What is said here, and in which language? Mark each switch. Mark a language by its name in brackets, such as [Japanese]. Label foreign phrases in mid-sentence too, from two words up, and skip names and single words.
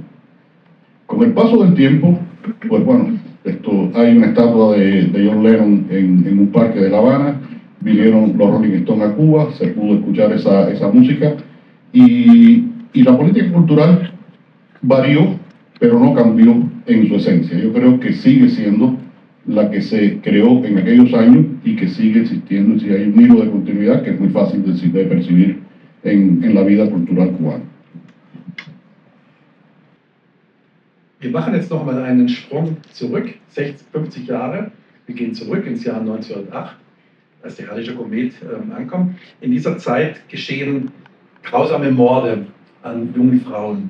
[Spanish] Con el paso del tiempo, pues bueno, hay una estatua de John Lennon en un parque de La Habana, vinieron los Rolling Stones a Cuba, se pudo escuchar esa música, y la política cultural varió, pero no cambió en su esencia. Yo creo que sigue siendo la que se creó en aquellos años y que sigue existiendo, y si hay un hilo de continuidad que es muy fácil de percibir en la vida cultural cubana. [German] Wir machen jetzt noch mal einen Sprung zurück, 50 Jahre. Wir gehen zurück ins Jahr 1908, als der Hallische Komet ankommt. In dieser Zeit geschehen grausame Morde an jungen Frauen.